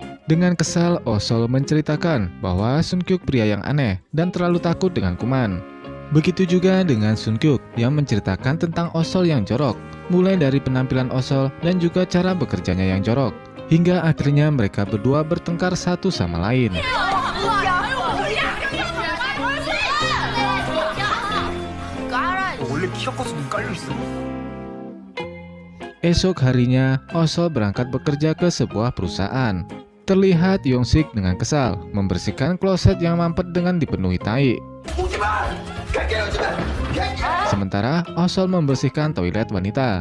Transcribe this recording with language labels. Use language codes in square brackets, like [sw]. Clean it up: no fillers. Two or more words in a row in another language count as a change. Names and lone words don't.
[id] Dengan kesal, Osol menceritakan bahwa Sun Kyuk pria yang aneh dan terlalu takut dengan kuman. Begitu juga dengan Sun Kyuk yang menceritakan tentang Osol yang jorok, mulai dari penampilan Osol dan juga cara bekerjanya yang jorok, hingga akhirnya mereka berdua bertengkar satu sama lain. [ko] 원래 키가 커서 눈 깔려 있어. [id] Esok harinya, Osol berangkat bekerja ke sebuah perusahaan. Terlihat Young Sik dengan kesal membersihkan kloset yang mampet dengan dipenuhi tai. Sementara Osol membersihkan toilet wanita.